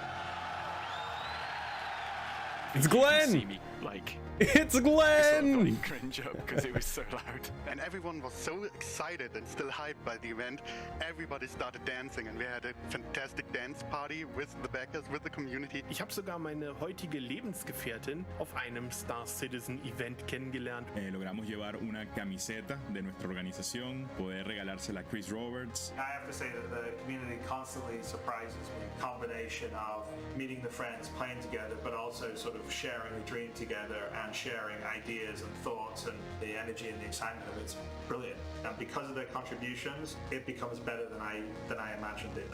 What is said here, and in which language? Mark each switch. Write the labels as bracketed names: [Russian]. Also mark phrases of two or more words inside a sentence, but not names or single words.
[English] It's Glenn! See me, like, it's Glenn! sort of cringe up because it was so loud. And everyone was so excited and still hyped by the event. Everybody started dancing and we had a fantastic dance party with the backers, with the community. [German] Ich habe sogar meine heutige Lebensgefährtin auf einem Star Citizen Event kennengelernt. [Spanish] Logramos llevar una camiseta de nuestra organización, poder regalársela a Chris Roberts. [English] I have to say that the community constantly surprises me. Combination of meeting the friends, playing together, but also sort of sharing a dream together and sharing ideas and thoughts, and the energy and the excitement of it's brilliant. And because of their contributions, it becomes better than I imagined it.